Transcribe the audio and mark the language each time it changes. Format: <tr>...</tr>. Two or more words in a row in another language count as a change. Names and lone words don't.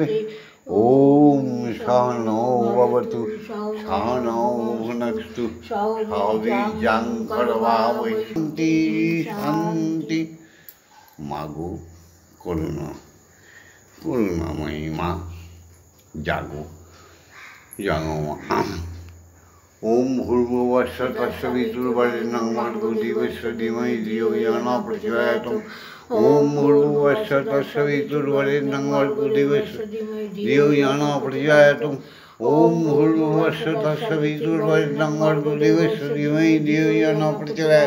<sa>ওম সহনৌ ভবতু সহনৌ ভুনক্তু সহ বীর্যং কর্মাবহৈ। শান্তি শান্তি।</sa> <bn>মাগো করুণাময়ী মা, জাগো। জানো মা।</bn> <sa>ওম ভূর্ভুবস্সঃ তস্সবিতুর্বরেণ্যং ভর্গো দেবস্য ধীমহি ধিয়ো ইয়ো ন প্রচোদয়াৎ। ওম ভূর্ভুবস্সঃ তস্সবিতুর্বরেণ্যং ভর্গো দেবস্য ধিয়ো ইয়ো ন প্রচোদয়াৎ। ওম ভূর্ভুবস্সঃ তস্সবিতুর্বরেণ্যং ভর্গো দেবস্য ধীমহি ধিয়ো ইয়ো ন প্রচোদয়াৎ।</sa>